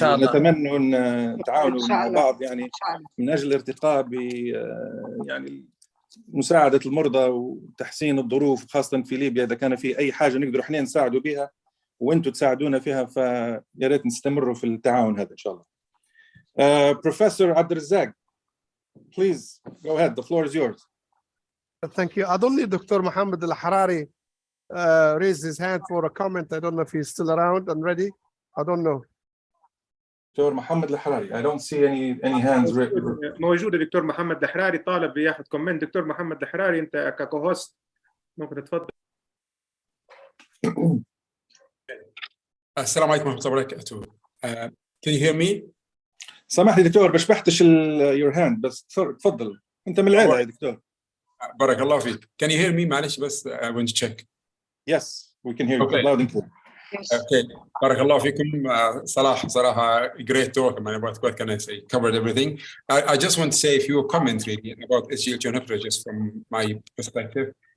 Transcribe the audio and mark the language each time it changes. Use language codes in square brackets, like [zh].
[ar] نتمنى أن نتعاونوا مع بعض يعني من أجل الارتقاء ب يعني مساعدة المرضى وتحسين الظروف، خاصة في ليبيا. إذا كان في أي حاجة نقدر إحنا نساعدوا بها وأنتم تساعدونا فيها، فيا ريت نستمروا في التعاون هذا إن شاء الله. [en] Professor Abdulrazak, please go ahead. The floor is yours. Thank you. [ar] أظن [en] Dr. Mohammed Al-Harari raised his hand for a comment. I don't know if he's still around and ready. I don't know. Dr. Mohammed Al-Harari, I don't see any hands. [ar] موجود دكتور محمد الحراري طالب ياخذ كومنت. دكتور محمد الحراري أنت ككوهوست ممكن تتفضل. السلام عليكم ورحمة الله وبركاته. [en] Can you hear me? [ar] سامحني دكتور بشبحتش [en] your hand، [ar] بس تفضل. أنت من العيلة يا دكتور. بارك الله فيك. [en] Can you hear me؟ [ar] معلش بس [en] I want to check. Yes, we can hear you loud and clear. Okay. [ar] بارك الله فيكم. [en] Salah, صراحة great talk. What can I say? Covered everything. I just want to say a few comments really about SGLT2 inhibitors just from my perspective.